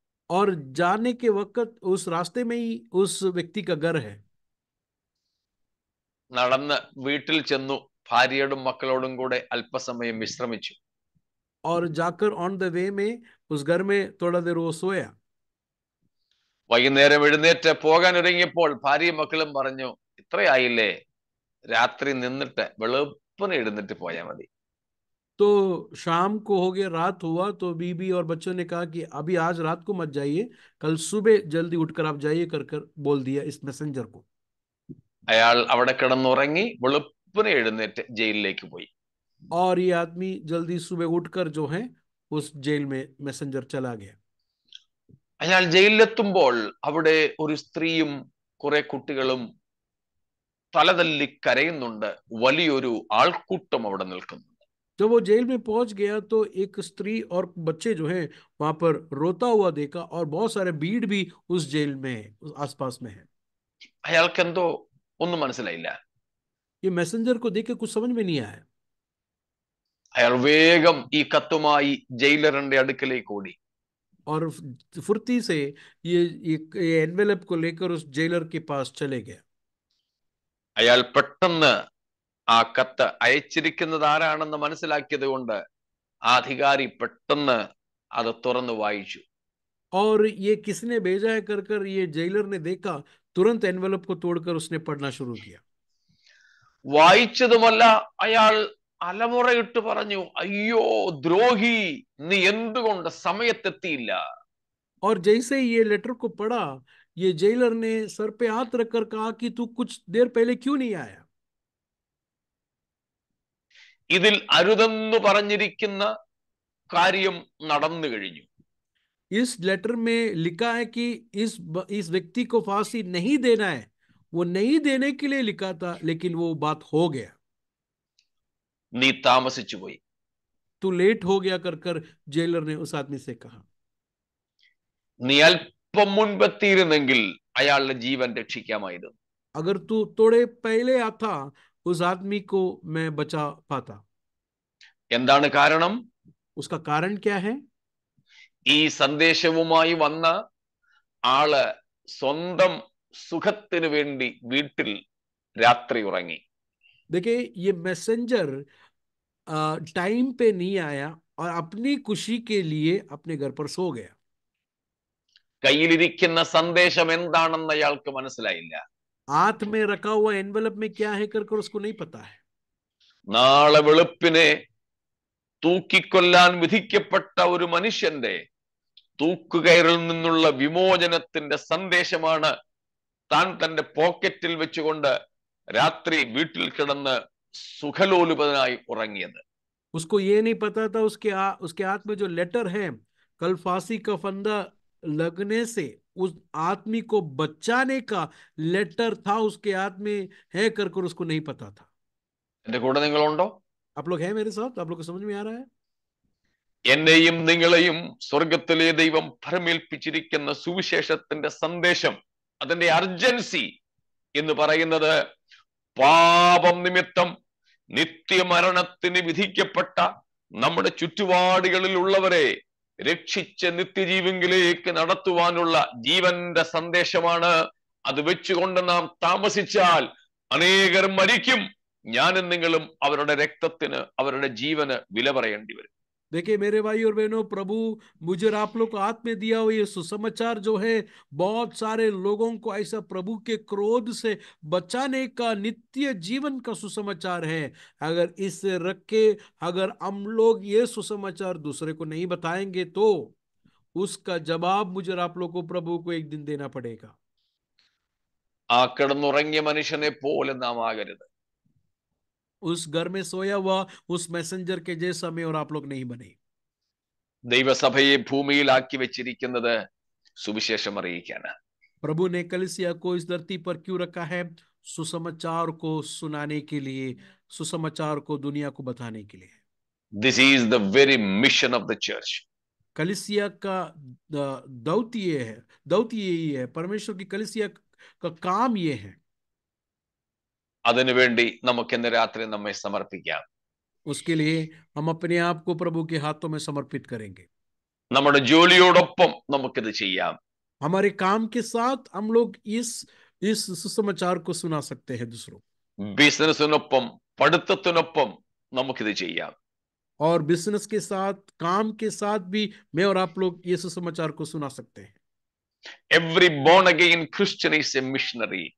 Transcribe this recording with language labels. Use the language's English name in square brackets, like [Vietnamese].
[Hindi] और जाने के वक्त उस रास्ते में ही उस व्यक्ति का घर है. [Malayalam] നടന്ന് വീട്ടിൽ ചെന്നു, ഭാര്യയോടും മക്കളോടും കൂടെ അല്പസമയം വിശ്രമിച്ചു. [Hindi] और जाकर [English] on the way [Hindi] में उस घर में थोड़ा देर वो सोया. [Malayalam] വൈകുന്നേരം എഴുന്നേറ്റ് പോകാൻ ഒരുങ്ങിയപ്പോൾ ഭാര്യയും മക്കളും പറഞ്ഞു, ഇത്രയായില്ലേ, രാത്രി നിന്നിട്ട് വെളുപ്പിന് എഴുന്നേറ്റ് പോയാൽ മതി. [Hindi] तो शाम को हो गया, रात हुआ, तो बीबी और बच्चों ने कहा कि अभी आज रात को मत जाइए, कल सुबह जल्दी उठकर आप जाइए कर कर बोल दिया इस मैसेंजर को. [Malayalam] അയാൾ അവിടെ കിടന്നുറങ്ങി വെളുപ്പിന് എഴുന്നേറ്റ് ജയിലിലേക്ക് പോയി. [Hindi] और ये आदमी जल्दी सुबह उठकर जो है उस जेल में मैसेंजर चला गया. [Malayalam] അയാൾ ജയിലിലെത്തുമ്പോൾ അവിടെ ഒരു സ്ത്രീയും കുറെ കുട്ടികളും തലതല്ലി കരയുന്നുണ്ട്. വലിയൊരു ആൾക്കൂട്ടം അവിടെ നിൽക്കുന്നു. [Hindi] जब वो जेल में पहुंच गया तो एक स्त्री और बच्चे जो हैं वहां पर रोता हुआ देखा, और बहुत सारे भीड़ भी उस जेल में है, उस आसपास में है. [Malayalam] അയാൾക്ക് എന്തോ ഒന്നും മനസ്സിലായില്ല. [Hindi] ये मैसेंजर को देख के कुछ समझ में नहीं आया. [Malayalam] അയാൾ വേഗം ഈ കത്തുമായി ജയിലറിന്റെ അടുക്കലേക്ക് ഓടി. [Hindi] और फुर्ती से ये एनवेलप को लेकर उस जेलर के पास चले गया. [Malayalam] അയാൾ പെട്ടെന്ന് ആ കത്ത് അയച്ചിരിക്കുന്നത് ആരാണെന്ന് മനസ്സിലാക്കിയത് കൊണ്ട് ആ അധികാരി പെട്ടെന്ന് അത് തുറന്നു വായിച്ചു. [Hindi] और ये किसने भेजा है कर कर ये जेलर ने देखा, तुरंत एनवेलप को तोड़कर उसने पढ़ना शुरू किया। [Malayalam] വായിച്ചതുമല്ല, അയാൾ അലമുറയിട്ട് പറഞ്ഞു, അയ്യോ ദ്രോഹി, നീ എന്തുകൊണ്ട് സമയത്തെത്തിയില്ല? [Hindi] और जैसे ही ये लेटर को पढ़ा, ये जेलर ने सर पे हाथ रखकर कहा कि तू कुछ देर पहले क्यों नहीं आया? [Malayalam] ഇതിൽ അരുതെന്ന് പറഞ്ഞിരിക്കുന്ന കാര്യം നടന്നു കഴിഞ്ഞു. [Hindi] इस लेटर में लिखा है कि इस व्यक्ति को फांसी नहीं देना है, वो नहीं देने के लिए लिखा था, लेकिन वो बात हो गया। [Malayalam] നീ താമസിച്ചു പോയി. [Hindi] तू लेट हो गया कर कर जेलर ने उस आदमी से कहा। [Malayalam] നീ അല്പം മുൻപെത്തിയിരുന്നെങ്കിൽ അയാളുടെ ജീവൻ രക്ഷിക്കാമായിരുന്നു. [Hindi] अगर तू थोड़े पहले आता, उस आदमी को मैं बचा पाता। [Malayalam] എന്താണ് കാരണം? [Hindi] उसका कारण क्या है? [Malayalam] ഈ സന്ദേശവുമായി വന്ന ആള് സ്വന്തം സുഖത്തിന് വേണ്ടി വീട്ടിൽ രാത്രി ഉറങ്ങി. [Hindi] देखिए, ये मैसेंजर टाइम पे नहीं आया और अपनी खुशी के लिए अपने घर पर सो गया। [Malayalam] കയ്യിലിരിക്കുന്ന സന്ദേശം എന്താണെന്ന് അയാൾക്ക് മനസ്സിലായില്ല. [Hindi] हाथ में रखा हुआ एनवेलप में क्या है कर कर उसको नहीं पता है। [Malayalam] നാളെ വെളുപ്പിനെ തൂക്കിക്കൊല്ലാൻ വിധിക്കപ്പെട്ട ഒരു മനുഷ്യന്റെ തൂക്കുകയറിൽ നിന്നുള്ള വിമോചനത്തിന്റെ സന്ദേശമാണ് താൻ തന്റെ പോക്കറ്റിൽ വെച്ചുകൊണ്ട് രാത്രി വീട്ടിൽ കിടന്ന് സുഖലോലുപനായി ഉറങ്ങിയത്. [Hindi] उसको ये नहीं पता था उसके हाथ में जो लेटर है, कल फांसी का फंदा लगने से उस आदमी को बचाने का लेटर था उसके हाथ में है कर कर उसको नहीं पता था। [Malayalam] എന്റെ കൂടെ നിങ്ങളുണ്ടോ? [Hindi] आप लोग हैं मेरे साथ? आप लोग को समझ में आ रहा है? [Malayalam] എന്നെയും നിങ്ങളെയും സ്വർഗത്തിലെ ദൈവം ഭരമേൽപ്പിച്ചിരിക്കുന്ന സുവിശേഷത്തിന്റെ സന്ദേശം, അതിന്റെ അർജൻസി എന്ന് പറയുന്നത് പാപം നിമിത്തം നിത്യമരണത്തിന് വിധിക്കപ്പെട്ട നമ്മുടെ ചുറ്റുപാടുകളിൽ ഉള്ളവരെ രക്ഷിച്ച് നിത്യജീവങ്കിലേക്ക് നടത്തുവാനുള്ള ജീവന്റെ സന്ദേശമാണ്. അത് വെച്ചുകൊണ്ട് നാം താമസിച്ചാൽ അനേകർ മരിക്കും. ഞാനും നിങ്ങളും അവരുടെ രക്തത്തിന്, അവരുടെ ജീവന് വില പറയേണ്ടി വരും. [Hindi] देखिए मेरे भाई और बहनों, प्रभु मुझे और आप लोग को हाथ में दिया हुआ ये सुसमाचार जो है, बहुत सारे लोगों को ऐसा प्रभु के क्रोध से बचाने का नित्य जीवन का सुसमाचार है। अगर इसे रख के अगर हम लोग ये सुसमाचार दूसरे को नहीं बताएंगे तो उसका जवाब मुझे और आप लोग को प्रभु को एक दिन देना पड़ेगा। [Malayalam] ആ കിടന്നുറങ്ങിയ മനുഷ്യനെ പോലെ നാം ആകരുത്. [Hindi] उस घर में सोया हुआ उस मैसेंजर के जैसा मैं और आप लोग नहीं बने। [Malayalam] ദൈവസഭയെ ഭൂമിയിലാക്കി വെച്ചിരിക്കുന്നത് സുവിശേഷം അറിയിക്കാനാണ്. [Hindi] प्रभु ने कलीसिया को इस धरती पर क्यों रखा है? सुसमाचार को सुनाने के लिए, सुसमाचार को दुनिया को बताने के लिए। [English] This is the very mission of the church. [Hindi] कलीसिया का दौत्य यही है। परमेश्वर की कलीसिया का काम ये है। [Malayalam] അതിനുവേണ്ടി നമുക്ക് ഇന്ന് രാത്രി നമ്മെ സമർപ്പിക്കാം. [Hindi] उसके लिए हम अपने आप को प्रभु के हाथों में समर्पित करेंगे। [Malayalam] നമ്മുടെ ജോലിയോടൊപ്പം നമുക്കിത് ചെയ്യാം. [Hindi] हमारे काम के साथ हम लोग इस सुसमाचार को सुना सकते हैं दूसरों। [Malayalam] ബിസിനസിനൊപ്പം പഠിത്തത്തിനൊപ്പം നമുക്കിത് ചെയ്യാം. [Hindi] और बिजनेस के साथ, काम के साथ भी मैं और आप लोग ये सुसमाचार को सुना सकते हैं। [English] Every born again Christian is a missionary.